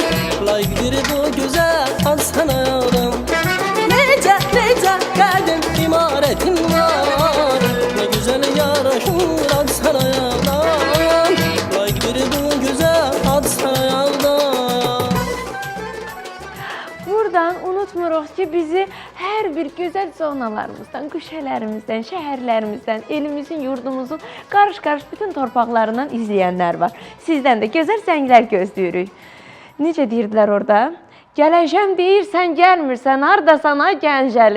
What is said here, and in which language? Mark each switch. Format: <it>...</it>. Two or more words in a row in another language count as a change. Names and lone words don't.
<tr>Layıktır bu güzel ad sana yalan. Nece geldim imaretin var, ne güzel yaraşır ad sana yalan. Layıktır bu güzel ad sana yalan.</tr> <az>Buradan unutmuruq ki, bizi hər bir gözəl zonalarımızdan, qüşələrimizdən, şəhərlərimizdən, elimizin, yurdumuzun qarış-qarış bütün torpaqlarından izləyənlər var. Sizdən də gözəl zənglər gözləyirik. Necə deyirdilər orada? Gələcəm deyirsən, gəlmirsən, hardasan ay Gəncəli?</az>